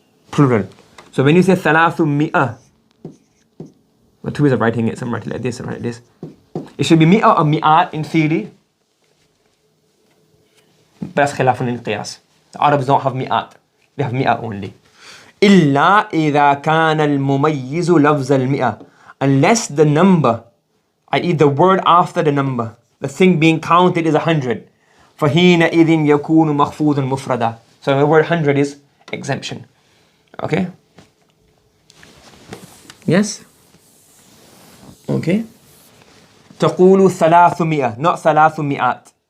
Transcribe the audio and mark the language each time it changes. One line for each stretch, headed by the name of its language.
English: Plural. So when you say
Arabic: thalathu mi'a,
English: well, 2 ways of writing it. Some write it like this, some write it like this. It should be mi'a or mi'at in theory. But that's khilafun in qiyas. The Arabs don't have mi'at. They have mi'a only.
Arabic: إلا إذا كان المميز لفظ المئة.
English: Unless the number, i.e. the word after the number, the thing being counted is 100.
Arabic: فَحِينَئِذٍ يَكُونُ مَخْفُوظًا مُفْرَدًا.
English: So the word 100 is exemption. Okay? Yes? Okay? تقول 300, not 300.